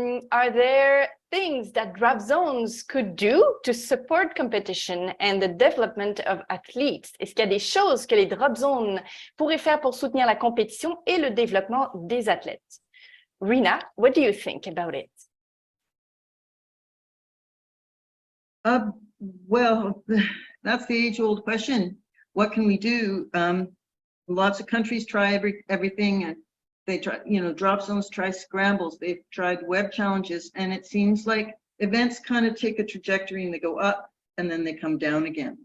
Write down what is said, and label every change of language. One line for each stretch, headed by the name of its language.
English: Are there things that drop zones could do to support competition and the development of athletes?
French: Est-ce qu'il y a des choses que les drop zones pourraient faire pour soutenir la compétition et le développement des athlètes?
English: Rina, what do you think about it? Well, that's the age-old question. What can we do? Lots of countries try everything, and they try, drop zones, try scrambles, they've tried web challenges, and it seems like events kind of take a trajectory and they go up and then they come down again.